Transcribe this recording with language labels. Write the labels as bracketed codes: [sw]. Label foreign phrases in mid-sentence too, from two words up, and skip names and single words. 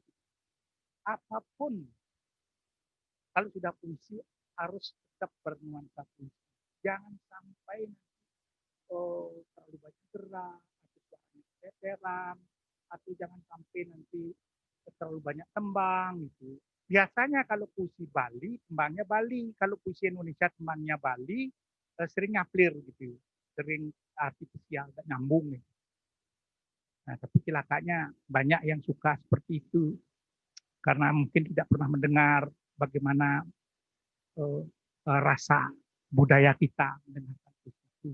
[id] Apapun, kalau sudah puisi harus tetap bernuansa puisi. Jangan sampai terlalu banyak gerak, atau suaranya keteteran, atau jangan sampai nanti terlalu banyak tembang gitu. Biasanya kalau puisi Bali, tembangnya Bali. Kalau puisi Indonesia, tembangnya Bali, sering ngaplir gitu. Sering artifisial, gak nyambung gitu. Nah, tapi celakanya banyak yang suka seperti itu. Karena mungkin tidak pernah mendengar bagaimana rasa budaya kita mendengarkan itu.